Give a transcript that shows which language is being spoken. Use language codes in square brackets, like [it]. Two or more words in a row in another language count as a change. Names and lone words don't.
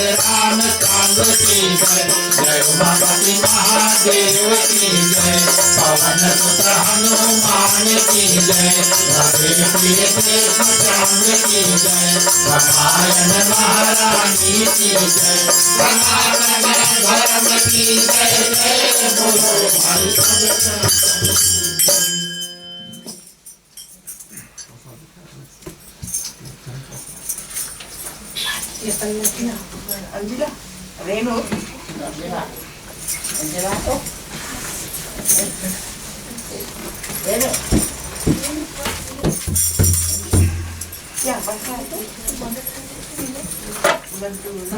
[hi] रामचंद्र की जय जय उमापति महादेव की जय पवन पुत्र हनुमान की जय राधे प्रिय कृष्णचंद्र की जय रामायण महारानी की जय सनातन धर्म की जय जय बोलो भाई सब Angela, Reno, Angela, oh, Reno, ya, pasal tu, bantu,